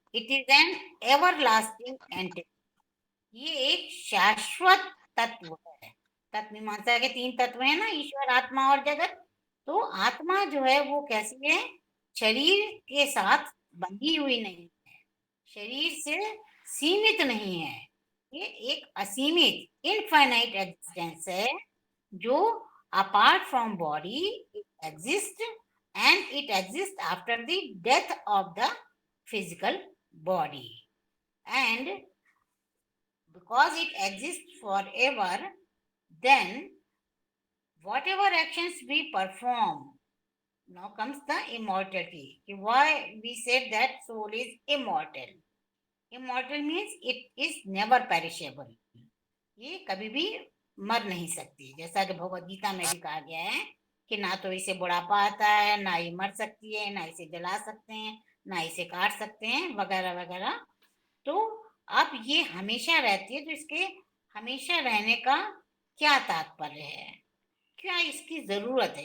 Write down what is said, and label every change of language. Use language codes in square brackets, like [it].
[en] It is an everlasting entity. [hi] ये एक शाश्वत तत्व है. तत्व मीमांसा के 3 तत्व हैं ना, ईश्वर, आत्मा और जगत. तो आत्मा जो है वो कैसी है? शरीर के साथ बंधी हुई नहीं है, शरीर से सीमित नहीं है. ये एक असीमित इनफाइनाइट एग्जिस्टेंस है जो apart from body exist [en] and it exists after the death of the physical body, and because it exists forever, then whatever actions we perform, now comes the immortality. Why we said that soul is immortal? Immortal means it is never perishable. [hi] ये कभी भी मर नहीं सकती, जैसा कि भगवद गीता में भी कहा गया है कि ना तो इसे बुढ़ापा आता है, ना ये मर सकती है, ना इसे जला सकते हैं, ना इसे काट सकते हैं, वगैरह वगैरह। तो अब ये हमेशा रहती है, तो इसके हमेशा रहने का क्या तात्पर्य है, क्या इसकी जरूरत है?